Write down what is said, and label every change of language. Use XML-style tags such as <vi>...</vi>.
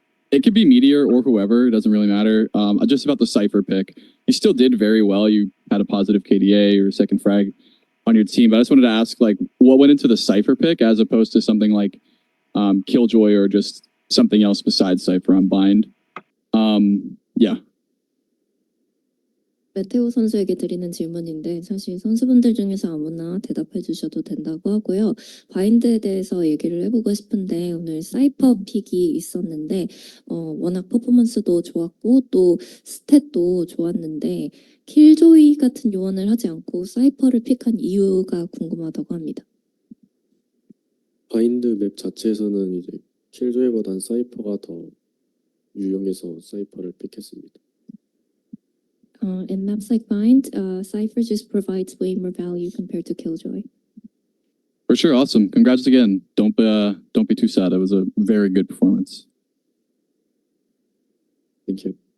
<en>It could be Meteor or whoever, it doesn't really matter. Just about the Cypher pick. You still did very well. You had a positive KDA or second frag on your team, but I just wanted to ask, like, what went into the Cypher pick as opposed to something like Killjoy or just something else besides Cypher on Bind? Yeah.</en> <ko>메테오 선수에게 드리는 질문인데 사실 선수분들 중에서 아무나 대답해 주셔도 된다고 하고요. 바인드에 대해서 얘기를 해보고 싶은데 오늘 사이퍼 픽이 있었는데 워낙 퍼포먼스도 좋았고 또 스탯도 좋았는데 킬조이 같은 요원을 하지 않고 사이퍼를 픽한 이유가 궁금하다고 합니다. 바인드 맵 자체에서는 이제 킬조이보단 사이퍼가 더 유용해서 사이퍼를 픽했습니다.</ko> <en>In maps like Bind, Cypher just provides way more value compared to Killjoy. For sure, awesome. Congrats again. Don't be too sad. It was a very good performance. Thank you.</en>